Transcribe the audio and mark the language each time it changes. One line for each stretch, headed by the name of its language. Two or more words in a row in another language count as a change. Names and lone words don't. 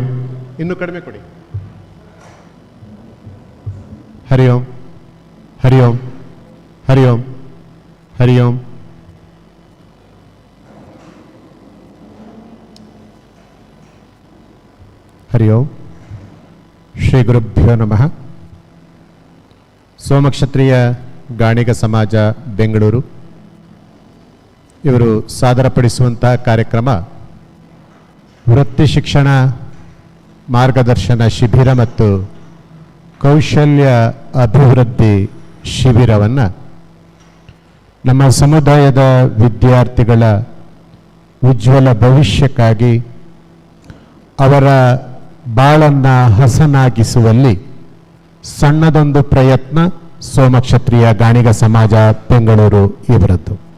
Kannada: ಇನ್ನು ಕಡಿಮೆ ಕೊಡಿ.
Sanskrit: ಹರಿ ಓಂ. ಹರಿ ಓಂ. ಹರಿ ಓಂ. ಹರಿ ಓಂ. ಹರಿ ಓಂ. ಶ್ರೀ ಗುರುಭ್ಯೋ ನಮಃ.
Kannada: ಸೋಮಕ್ಷತ್ರಿಯ ಗಾಣಿಗ ಸಮಾಜ ಬೆಂಗಳೂರು ಇವರು ಸಾದರಪಡಿಸುವಂತಹ ಕಾರ್ಯಕ್ರಮ ವೃತ್ತಿ ಶಿಕ್ಷಣ ಮಾರ್ಗದರ್ಶನ ಶಿಬಿರ ಮತ್ತು ಕೌಶಲ್ಯ ಅಭಿವೃದ್ಧಿ ಶಿಬಿರವನ್ನು ನಮ್ಮ ಸಮುದಾಯದ ವಿದ್ಯಾರ್ಥಿಗಳ ಉಜ್ವಲ ಭವಿಷ್ಯಕ್ಕಾಗಿ ಅವರ ಬಾಳನ್ನು ಹಸನಾಗಿಸುವಲ್ಲಿ ಸಣ್ಣದೊಂದು ಪ್ರಯತ್ನ ಸೋಮಕ್ಷತ್ರಿಯ ಗಾಣಿಗ ಸಮಾಜ ಬೆಂಗಳೂರು ಇವರದ್ದು.